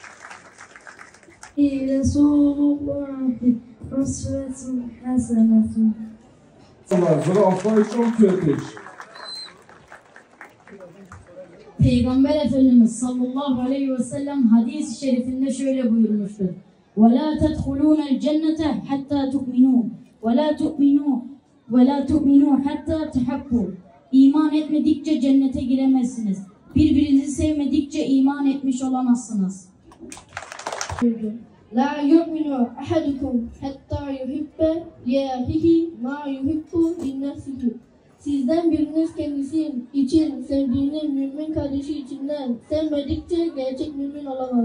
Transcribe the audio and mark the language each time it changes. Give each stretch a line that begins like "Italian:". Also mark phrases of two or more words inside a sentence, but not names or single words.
Arabic: رسول الله أسوة حسنة.
Turkish: Zürafayı çok kötü. Peygamber Efendimiz
Arabic: صلى الله عليه وسلم
Turkish: hadis-i şerifinde şöyle buyurmuştur.
Arabic: وَلَا تَدْخُلُونَ الْجَنَّةَ حَتَّى تُؤْمِنُوا وَلَا تُؤْمِنُوا حَتَّى تَحَبُّوا.
Turkish: İman etmedikçe cennete giremezsiniz. Birbirinizi sevmedikçe iman etmiş olamazsınız.
Arabic: لا يؤمن أحدكم حتى يحب لأخيه ما يحب لنفسه.
Turkish: Sizden biriniz kendisi için sevdiğini mümin kardeşi içinden sevmedikçe gerçek mümin olamaz.